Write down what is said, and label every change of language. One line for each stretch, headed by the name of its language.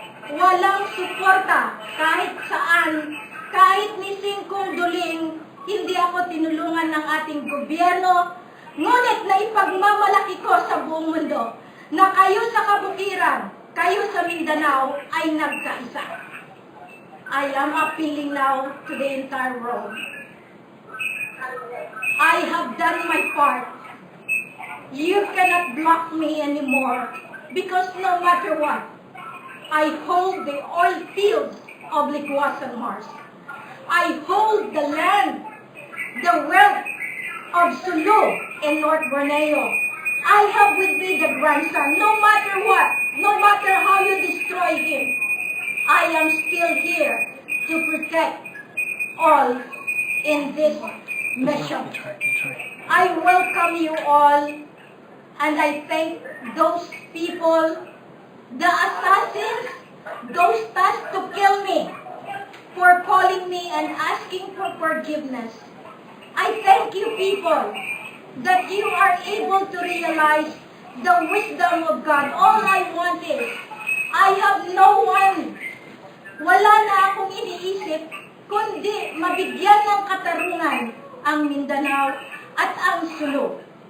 Filipino: walang suporta kahit saan, kahit ni Singkong Duling, hindi ako tinulungan ng ating gobyerno, ngunit naipagmamalaki ko sa buong mundo na kayo sa kabukiran, kayo sa Mindanao ay nagkaisa.
English: I am appealing now to the entire world. I have done my part. You cannot block me anymore because no matter what, I hold the oil fields of Likuasan Mars. I hold the land, the wealth of Sulu in North Borneo. I have with me the grandson. No matter what, no matter how you destroy him, I am still here to protect all in this mission. I welcome you all, and I thank those people, the assassins, those tasked to kill me, for calling me and asking for forgiveness. I thank you people that you are able to realize the wisdom of God. All I want is, I have no one.
Filipino: Wala na akong iniisip, kundi mabigyan ng katarungan ang Mindanao at ang Sulu.